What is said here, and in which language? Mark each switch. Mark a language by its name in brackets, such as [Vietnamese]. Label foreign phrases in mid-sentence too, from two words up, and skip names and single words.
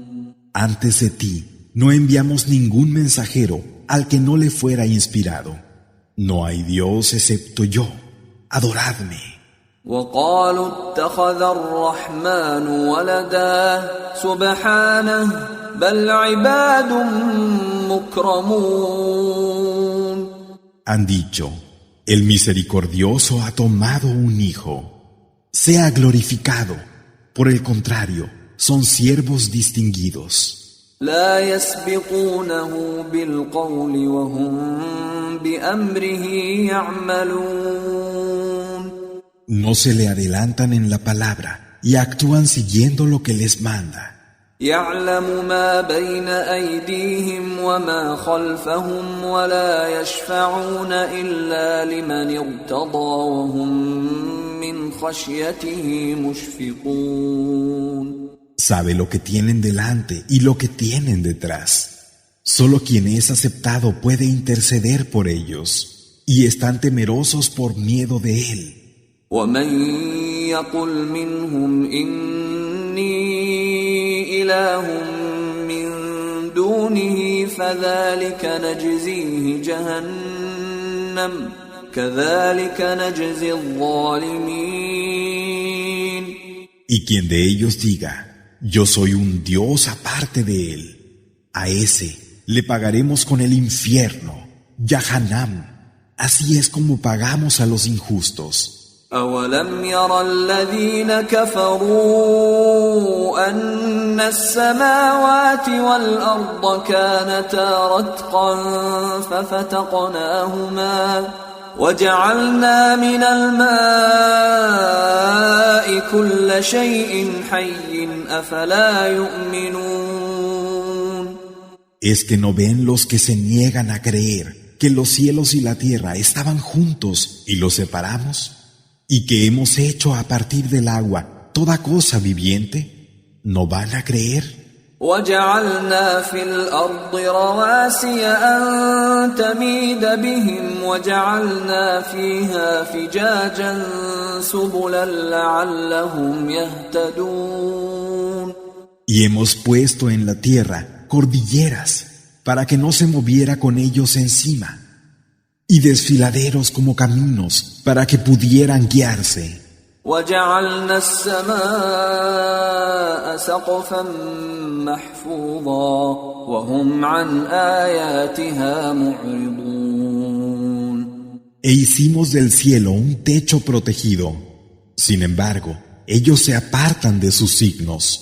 [Spanish] Antes de ti, no enviamos ningún mensajero al que no le fuera inspirado. No hay Dios excepto yo. Adoradme. [Arabic] وقالوا اتخذ الرحمن ولدا سبحانه بل عباد مكرمون. [Spanish] Han dicho, el misericordioso ha tomado un hijo. Sea glorificado. Por el contrario, son siervos distinguidos. [Arabic] لا يسبقونه بالقول وهم بأمره يعملون. [Spanish] No se le adelantan en la palabra y actúan siguiendo lo que les manda. [Arabic] يعلم ما بين أيديهم وما خلفهم ولا يشفعون إلا لمن ارتضى وهم من خشيته مشفقون. [Spanish] Sabe lo que tienen delante y lo que tienen detrás. Solo quien es aceptado puede interceder por ellos, y están temerosos por miedo de él. [Arabic] ومن يقل منهم إني إله من دونه فذلك نجزيه جهنم كذلك نجزي الظالمين. [Spanish] Y quien de ellos diga, yo soy un Dios aparte de él, a ese le pagaremos con el infierno, Yahanam. Así es como pagamos a los injustos. [Arabic] أولم ير الذين كفروا أن السماوات والأرض كانتا رتقا ففتقناهما وجعلنا من الماء كل شيء حي أفلا يؤمنون. [Spanish] ¿Es que no ven los que se niegan a creer que los cielos y la tierra estaban juntos y los separamos? ¿Y que hemos hecho a partir del agua toda cosa viviente? ¿No van a creer? [Arabic] وجعلنا في الأرض رواسي أن تميد بهم وجعلنا فيها فجاجا سبلا لعلهم يهتدون. [Spanish] Y hemos puesto en la tierra cordilleras para que no se moviera con ellos encima, y desfiladeros como caminos para que pudieran guiarse. [Arabic] وجعلنا السماء سقفا محفوظا وهم عن آياتها معرضون. [Spanish] E hicimos del cielo un techo protegido. Sin embargo, ellos se apartan de sus signos.